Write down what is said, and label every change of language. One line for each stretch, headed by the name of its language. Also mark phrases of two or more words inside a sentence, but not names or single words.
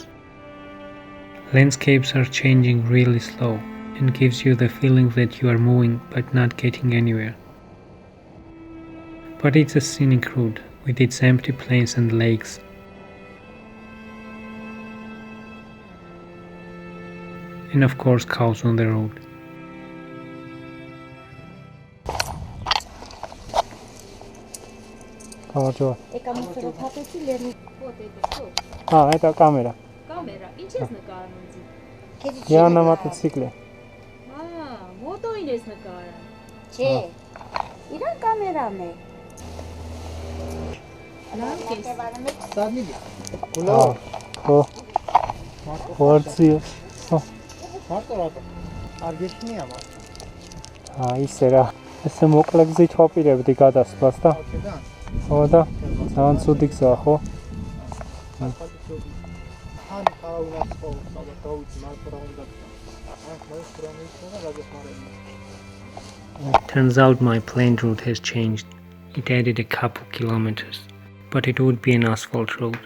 English: Landscapes are changing really slow and gives you the feeling that you are moving but not getting anywhere. But it's a scenic route with its empty plains and lakes. And of course cows on the road.
Russian: Это камера. Камера.
Armenian: Ինչես նկարում ինձ։
Russian: Я на мотоцикле.
Armenian: Մոտոին ես նկարում։ Չէ։ Իրան կամերան է։ Լավ ես։ Սադնիլի։ Vardzia. Մարտորակը։ Արգեշնի ամա։
Georgian: Ის რა. ესე მოკლე გზით ვაპირებდი გადასვლას და. ხო და ძალიან ცუდი გზაა, ხო?
English: Turns out my planned route has changed. It added a couple kilometers, but it would be an asphalt road.